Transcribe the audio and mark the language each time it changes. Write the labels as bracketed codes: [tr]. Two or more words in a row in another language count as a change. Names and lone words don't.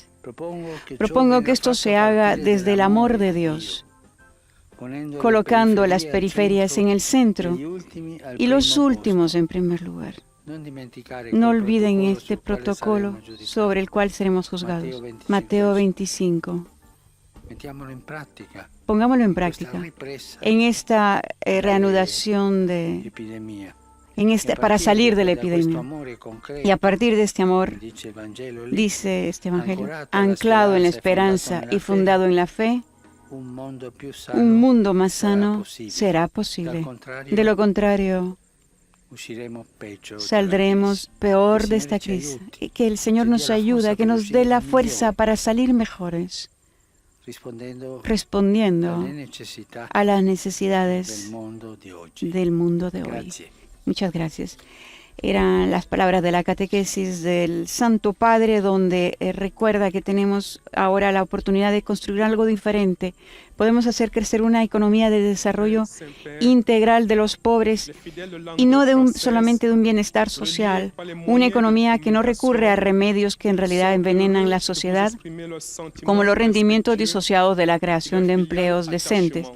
[es] Propongo que esto se haga desde el amor de Dios, colocando las periferias en el centro y los últimos en primer lugar. No olviden este protocolo sobre el cual seremos juzgados. Mateo 25. [it] Mettiamolo in pratica. [es] Pongámoslo en [it] Questa [es] práctica [it] ripresa [es] en esta reanudación [it] dell'epidemia. [es] para salir de la epidemia. Y a partir de este amor, [it] Dice il Vangelo lì, [es] dice este Evangelio, anclado en la esperanza y fundado en la fe, [it] un mondo più sano [es] un mundo más [it] sarà [es] sano [it] possibile. [es] será [it] Dal [es] posible. [it] contrario, [es] De lo contrario, [it] usciremo peggio dalla [es] saldremos [it] crisi. [es] peor Que de [it] il [es] esta [it] Signore ci [es] crisis. [it] aiuti, [es] Y que el Señor [it] ci [es] nos [it] dia la [es] ayude, [it] forza [es] que [it] per [es] nos [it] uscire [es] dé la [it] migliori, [es] fuerza para salir mejores, [it] rispondendo [es] respondiendo [it] alle necessità [es] a las [it] del [es] necesidades [it] mondo di oggi. [es] del mundo de hoy. [it] Grazie. [es] Muchas gracias. Eran las palabras de la catequesis del Santo Padre, donde recuerda que tenemos ahora la oportunidad de construir algo diferente. Podemos hacer crecer una economía de desarrollo integral de los pobres y no solamente de un bienestar social, una economía que no recurre a remedios que en realidad envenenan la sociedad, como los rendimientos disociados de la creación de empleos decentes.